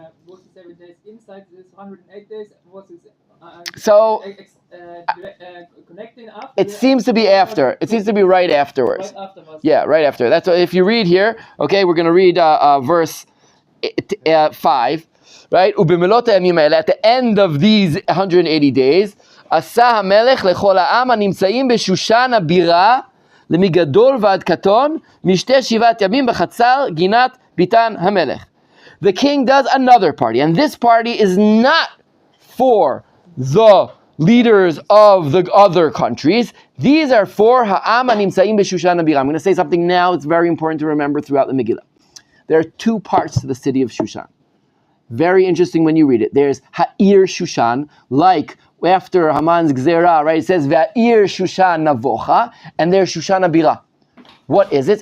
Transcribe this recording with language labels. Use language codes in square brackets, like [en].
[en] Was the 7 days inside this 108 days? Was it connecting after? It seems to be after. It seems to be right afterwards. Right afterwards. Yeah, right after. That's what, if you read here, okay, we're going to read verse 5. Right? At the end of these 180 days, [he] עשה המלך לכל העם הנמצאים בשושן הבירה, למגדול ועד קטון, משתה 7 ימים בחצר גינת ביתן המלך. [en] The king does another party, and this party is not for the leaders of the other countries. These are for [he] העם הנמצאים בשושן הבירה. [en] I'm going to say something now. It's very important to remember throughout the Megillah. There are two parts to the city of Shushan. Very interesting when you read it. There's Ha'ir Shushan, like after Haman's Gzerah, right? It says Va'ir Shushan Navocha, and there's Shushan Abira. What is it?